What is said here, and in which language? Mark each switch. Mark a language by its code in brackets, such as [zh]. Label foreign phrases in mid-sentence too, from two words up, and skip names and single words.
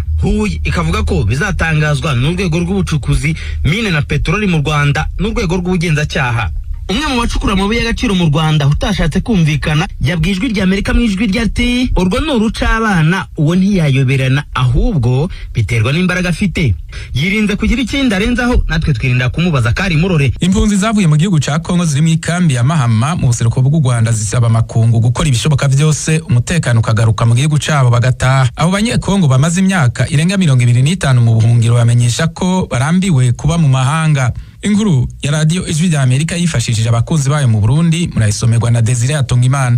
[rw] Huye ikavuga ko bizatangazwa n'urwego rw'ubucukuzi mine na peteroli mu Rwanda n'urwego rw'ubugenzacyaha. Umwe mu bacukura amabuye y'agaciro mu Rwanda utashatse kumvikana yabwiye Ijwi ry'Amerika mu ijwi ryati urwo ni urucabana, uwo ntiyayoberana ahubwo biterwa n'imbaraga afite. Yirinze kugira ikindi arenzaho, natwe twirinda kumubaza kari murore. [rn] Impunzi zavuye mu gihugu ca Kongo ziri mu ikambi ya Mahama mu buseruko bw'u Rwanda zisaba amakungu gukora ibishoboka vyose umutekano ukagaruka mu gihugu cabo bagataha. Abo banyekongo bamaze imyaka irenga 25 mu buhungiro bamenyesha ko barambiwe kuba mu mahanga. Inkuru ya radio Ijwi ry'Amerika yifashishije abakunzi bayo mu Burundi murayisomerwa na Desire Atongimana.